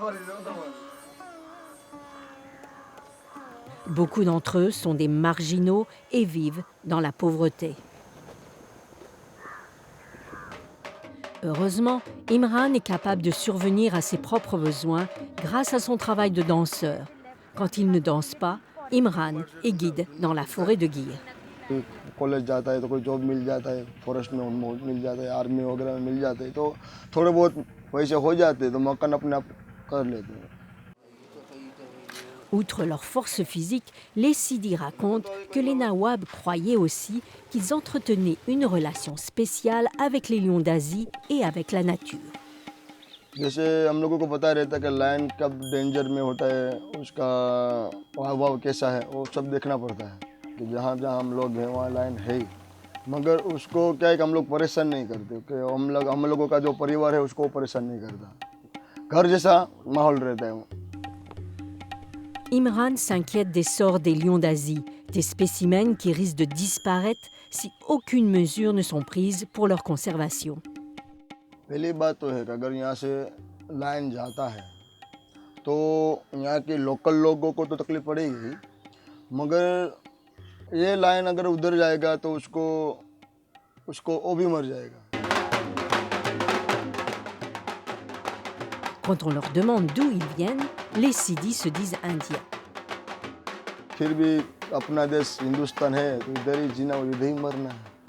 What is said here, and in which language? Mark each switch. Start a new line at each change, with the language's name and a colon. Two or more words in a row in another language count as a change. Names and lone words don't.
French: Beaucoup d'entre eux sont des marginaux et vivent dans la pauvreté. Heureusement, Imran est capable de survenir à ses propres besoins grâce à son travail de danseur. Quand il ne danse pas, Imran est guide dans la forêt de Gir.
Hindi: कॉलेज जाता है तो कोई जॉब मिल जाता है, फॉरेस्ट में मिल जाता है, आर्मी वगैरह में मिल जाते हैं, तो थोड़े बहुत वैसे हो जाते हैं, तो मकान अपने आप कर लेते हैं.
French: Outre leur force physique, les Sidis racontent que les Nawabs croyaient aussi qu'ils entretenaient une relation spéciale avec les lions d'Asie et avec la nature.
Hindi: जैसे हम लोगों को पता रहता है कि लायन कब डेंजर में होता है, उसका हाव कैसा है, वो सब देखना पड़ता है कि जहाँ जहाँ हम लोग हैं वहाँ लायन है ही, मगर उसको क्या है कि हम लोग परेशान नहीं करते, कि हम लोगों का जो परिवार है उसको परेशान नहीं करता, घर जैसा माहौल रहता है.
French: Imran s'inquiète des sorts des lions d'Asie, des spécimens qui risquent de disparaître si aucune mesure ne sont prises pour leur conservation.
Hindi: पहली बात तो है कि अगर यहाँ से लायन जाता है तो यहाँ के लोकल लोगों को तो तकलीफ पड़ेगी, मगर ये लायन अगर उधर जाएगा तो उसको वो भी मर जाएगा.
French: Quand on leur demande d'où ils viennent, les Sidis se disent indiens.
Hindi: फिर भी अपना देश हिंदुस्तान है, तो इधर ही जीना और इधर ही मरना है.